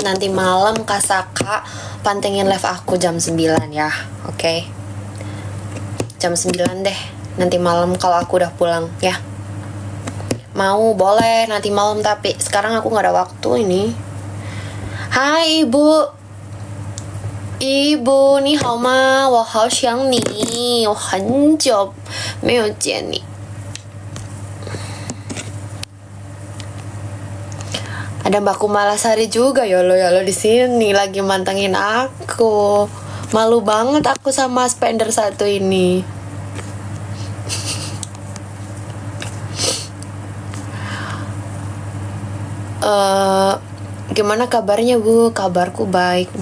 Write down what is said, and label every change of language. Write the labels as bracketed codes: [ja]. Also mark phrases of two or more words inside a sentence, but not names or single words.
[id] Nanti malam Kak Saka pantengin live aku jam 9 ya. Oke. Jam 9 deh. Nanti malam kalau aku udah pulang ya. Mau, boleh nanti malam, tapi sekarang aku nggak ada waktu ini. Hai ibu, [zh] 你好吗? 我好想你，我很久没有见你。 [id] Ada Mbak Kumalasari juga yolo di sini lagi mantengin aku. Malu banget aku sama spender satu ini. Gimana kabarnya Bu? Kabarku baik.